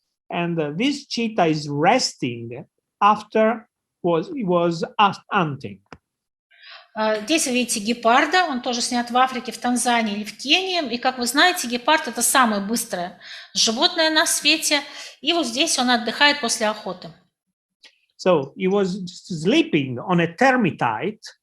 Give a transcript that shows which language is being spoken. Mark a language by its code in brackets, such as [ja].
[en] And this cheetah is resting after he was hunting. [ru] Здесь вы видите гепарда, он тоже снят в Африке, в Танзании или в Кении. И, как вы знаете, гепард – это самое быстрое животное на свете. И вот здесь он отдыхает после охоты. [en] So he was sleeping on a termitite.